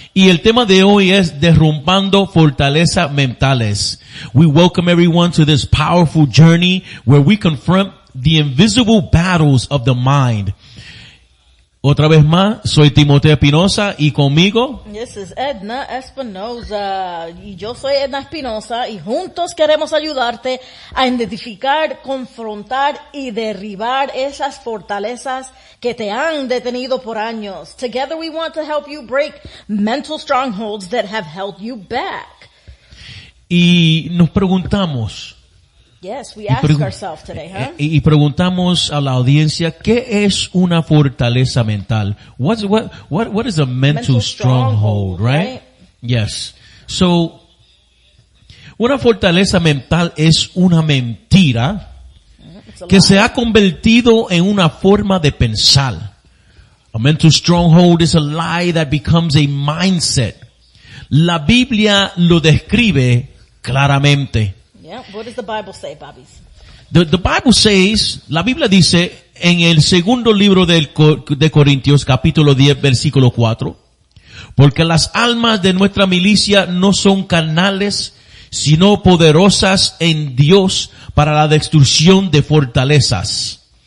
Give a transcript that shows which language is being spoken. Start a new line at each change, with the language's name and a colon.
Spanish: Y el tema de hoy es derrumbando fortalezas mentales.
English: We welcome everyone to this powerful journey where we confront the invisible battles of the mind.
Spanish: Otra vez más, soy Timoteo Espinosa y conmigo
English: This is Edna Espinosa.
Spanish: Y yo soy Edna Espinosa y juntos queremos ayudarte a identificar, confrontar y derribar esas fortalezas que te han detenido por años.
English: Together we want to help you break mental strongholds that have held you back.
Spanish: y nos preguntamos,
English: Yes, we ask ourselves today, huh?
Spanish: y preguntamos a la audiencia, ¿qué es una fortaleza mental?
English: What is a mental stronghold, right? Yes.
Spanish: So, una fortaleza mental es una mentira que se ha convertido en una forma de pensar.
English: A mental stronghold is a lie that becomes a mindset.
Spanish: La Biblia lo describe claramente.
English: Yeah, what does the Bible say, Bobbies? The Bible says,
Spanish: la Biblia dice en el segundo libro de Corintios, capítulo 10, versículo 4, porque las almas de nuestra milicia no son carnales, sino poderosas en Dios para la destrucción de fortalezas.